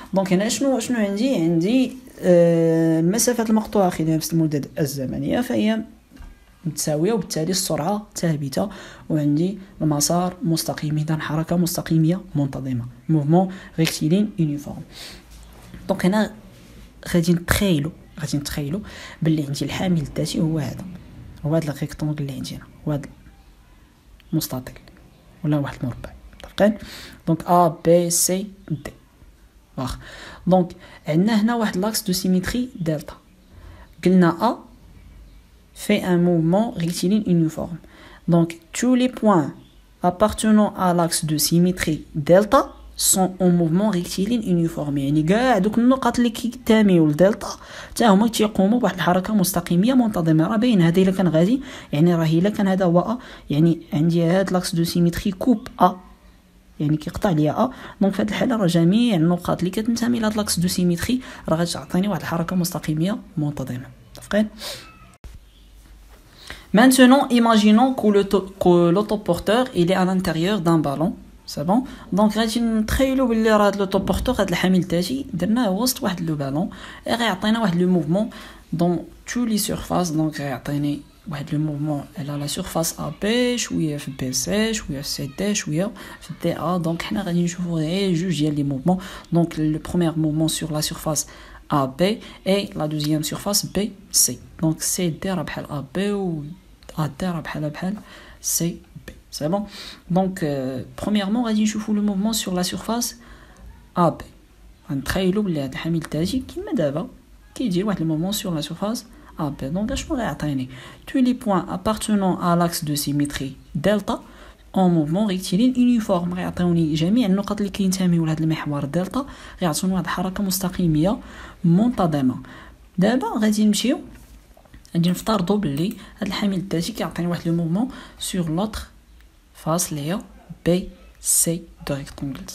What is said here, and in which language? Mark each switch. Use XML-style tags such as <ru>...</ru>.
<ar>دونك هنا شنو عندي المسافات المقطوعه خلال نفس المدة الزمنيه فهي متساويه، وبالتالي السرعه ثابته، وعندي المسار مستقيم، اذا حركه مستقيميه منتظمه، موفمون ريكتيلين يونيفورم. دونك هنا غادي نتخيلوا باللي عندي الحامل الذاتي هو هذا الريكتونغل اللي عندي هنا، وهذا مستطيل ولا واحد مربع. طابقين دونك A B C D. واخ دونك عندنا هنا واحد لاكس دو سيميتري دلتا. قلنا</ar> <fr>A fait un mouvement rectiligne uniforme. Donc tous les points appartenant à l'axe de symétrie delta sont en mouvement rectiligne uniforme.</fr> <ar>يعني كاع دوك النقط اللي كيتاميو لدلتا حتى هما تيقوموا بواحد الحركه مستقيميه منتظمه. راه باين هذا الا كان غادي، يعني راه الا كان هذا هو ا، يعني عندي هاد لاكس دو سيميتري كوب ا، يعني كيقطع ليا ا. دونك في هذه الحاله راه جميع النقاط اللي كتنتمي لهاد لاكس دو سيميتري راه غتعطيني واحد الحركه مستقيميه منتظمه. متفقين؟</ar> <fr>Maintenant, imaginons que l'autoporteur il est à l'intérieur d'un ballon. C'est bon.</fr> <ar>Donc غادي نتخيلوا باللي راه هذا لوطوبورتور، هذا الحامل الذاتي درناه وسط واحد لو بالون، غيعطينا واحد لو موفمون دون تو لي سيرفاس. دونك غيعطيني واحد لو موفمون على لا سيرفاس ا بي، شويه في بي سي، شويه في سي دي، شويه في دي ا. دونك حنا غادي نشوفوا غير جوج ديال لي موفمون. دونك لو بروميير موفمون سور لا سيرفاس ا بي اي لا دوزيام سيرفاس بي سي. دونك سي دي راه بحال ا بي و ا دي راه بحال سي بي.</ar> <fr>C'est bon. Donc premièrement</fr> <ar>غادي نشوفوا</ar> <fr>لو موفمون sur la surface AB.</fr> <ar>غنتخيلوا بلي هذا الحامل الذاتي كيما دابا كيدير واحد الموفمون</ar> <fr>sur la surface AB.</fr> <ar>دونك شنو غيعطيني؟</ar> <fr>tous les points appartenant à l'axe de symétrie delta en mouvement rectiligne uniforme.</fr> <ar>غيعطيوني جميع النقط اللي كينتميو لهذا المحور دلتا، غيعطوني واحد الحركه مستقيميه منتظمه. دابا غادي نمشيو غادي نفترضوا باللي هذا الحامل الذاتي كيعطيني واحد لو موفمون</ar> <fr>sur l'autre</fr> <ar>فاس اللي هي بي سي دو ريكتونغل.</ar>